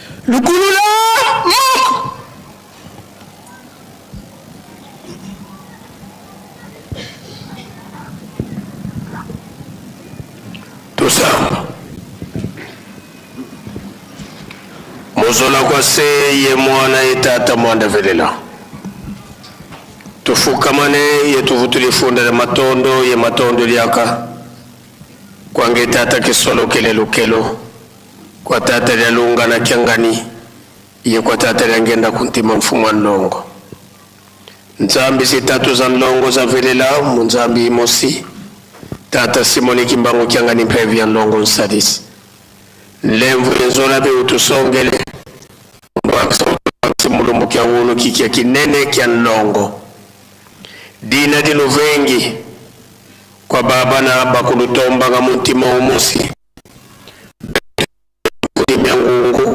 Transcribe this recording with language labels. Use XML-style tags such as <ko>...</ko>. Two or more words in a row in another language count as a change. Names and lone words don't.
<kg>lukulula moko. Tusamba mozola kwa se ye mwana ye tata mwanda velela tufukamane ye tuvutuli funda le matondo ye matondo liaka kwange tata kisolo kele lukelo kwa tata ya lunga na kiangani ye kwa tata ya ngenda kuntima mfumu wa nlongo nzambi si tatu za nlongo za velela munzambi imosi tata Simoni Kimbangu kiangani mpevi ya nlongo nsadisi lemvu yenzola be utusongele mulumbu kya wunu kikia kinene kya nlongo dina dino vengi kwa baba na bakulutomba nga muntima umusi kudimya ngungu</kg>